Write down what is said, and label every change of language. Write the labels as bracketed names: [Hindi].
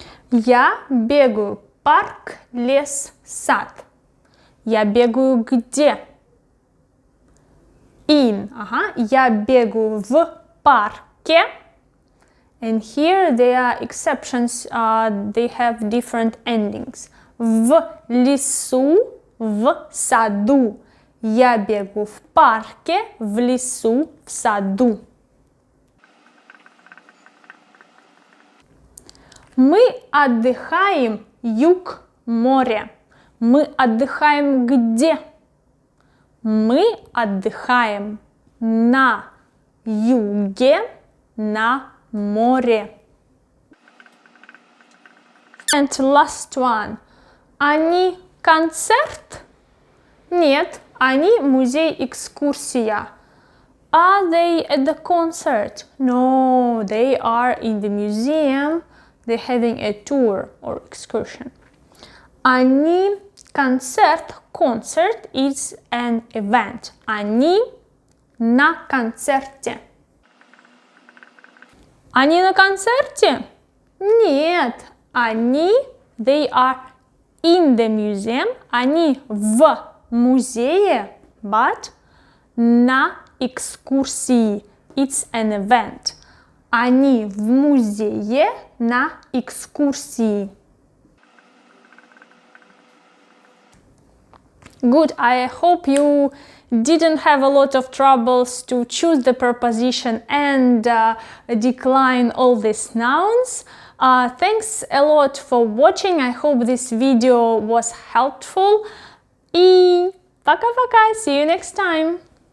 [Russian] Я бегаю. Парк, лес, сад. Я бегаю где? In. Ага. Я бегаю в парке. [English] And here there are exceptions. They have different endings. [Russian] В лесу, в саду. Я бегу в парке, в лесу, в саду. Мы отдыхаем, юг, море. Мы отдыхаем где? Мы отдыхаем на юге, на море. [English] And last one. [Russian] Они концерт? Нет, они музей-экскурсия. [English] Are they at the concert? No, they are in the museum. They're having a tour or excursion. [Russian] Они концерт. [English] Concert is an event. [Russian] Они на концерте. Они на концерте? Нет, они, [English] they are in the museum. [Russian] Они в музее, but на экскурсии. [English] It's an event. [Russian] Они в музее на экскурсии. [English] Good. I hope you didn't have a lot of troubles to choose the preposition and decline all these nouns. Thanks a lot for watching. I hope this video was helpful. [Russian] И пока-пока. [English] See you next time.